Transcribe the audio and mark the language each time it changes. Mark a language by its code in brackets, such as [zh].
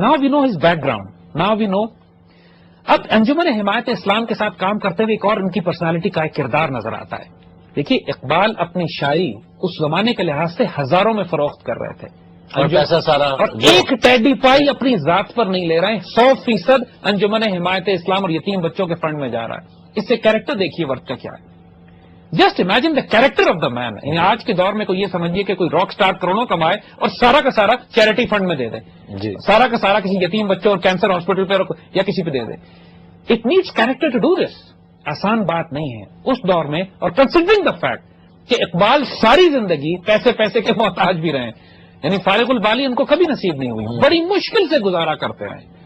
[en] Now we know his background, now we know. [ur] اب انجمن حمایت اسلام کے ساتھ کام کرتے ہوئے ایک اور ان کی پرسنالٹی کا ایک کردار نظر آتا ہے. دیکھیے اقبال اپنی شاعری اس زمانے کے لحاظ سے ہزاروں میں فروخت کر رہے تھے، اور پیسہ سارا، اور ایک ٹیڈی پائی اپنی ذات پر نہیں لے رہے ہیں. 100% انجمن حمایت اسلام اور یتیم بچوں کے فنڈ میں جا رہا ہے. اس سے کیریکٹر دیکھیے ورک کا کیا ہے. [en] Just imagine the character of the man. [ur] آج کے دور میں کوئی یہ سمجھیے کہ کوئی راک اسٹار کروڑوں کمائے اور سارا کا سارا چیریٹی فنڈ میں دے دے، سارا کا سارا کسی یتیم بچوں اور کینسر ہاسپٹل پہ یا کسی پہ دے دے. [en] It needs character to do this. [ur] آسان بات نہیں ہے اس دور میں. اور [en] considering the fact [ur] کہ اقبال ساری زندگی پیسے کے محتاج بھی رہے، یعنی فارغ البالی ان کو کبھی نصیب نہیں ہوئی، بڑی مشکل سے گزارا کرتے رہے.